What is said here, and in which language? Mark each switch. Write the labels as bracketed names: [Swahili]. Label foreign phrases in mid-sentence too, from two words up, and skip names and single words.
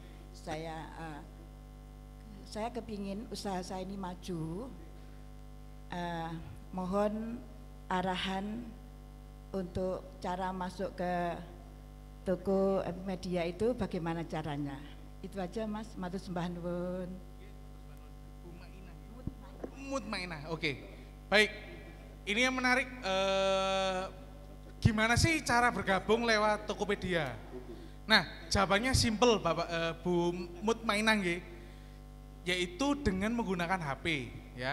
[Indonesian] Saya kepingin usaha saya ini maju. Mohon arahan untuk cara masuk ke Tokopedia itu bagaimana caranya. Itu aja Mas, [Javanese] matur sembah nuwun. [Indonesian] Mutmainah, oke. Baik, ini yang menarik, gimana sih cara bergabung lewat Tokopedia? Nah, jawabannya simple Bapak Bu Mutmainah nggih, yaitu dengan menggunakan HP ya.